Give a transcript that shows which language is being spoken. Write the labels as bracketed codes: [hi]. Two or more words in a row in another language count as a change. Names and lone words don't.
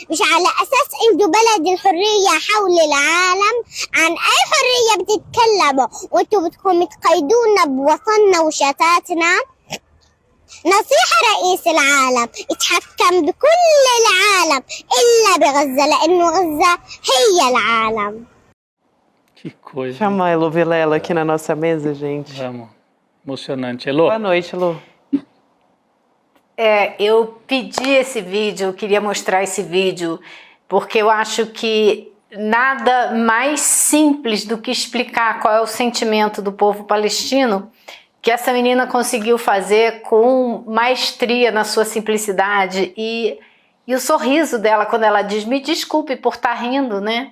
[ar] مش على أساس أنتوا بلد الحرية حول العالم؟ عن أي حرية بتتكلموا وأنتوا بدكم تقيدونا بوطننا وشتاتنا؟ نصيحة رئيس العالم، اتحكم بكل العالم إلا بغزة، لأنه غزة هي العالم. [pt] Que coisa. Chama a Elo Vilela aqui na nossa mesa, gente. Vamos. Emocionante. Elô? Boa noite, Elo. Eu pedi esse vídeo, eu queria mostrar esse vídeo, porque eu acho que nada mais simples do que explicar qual é o sentimento do povo palestino, que essa menina conseguiu fazer com maestria na sua simplicidade e o sorriso dela quando ela diz, me desculpe por estar rindo, né?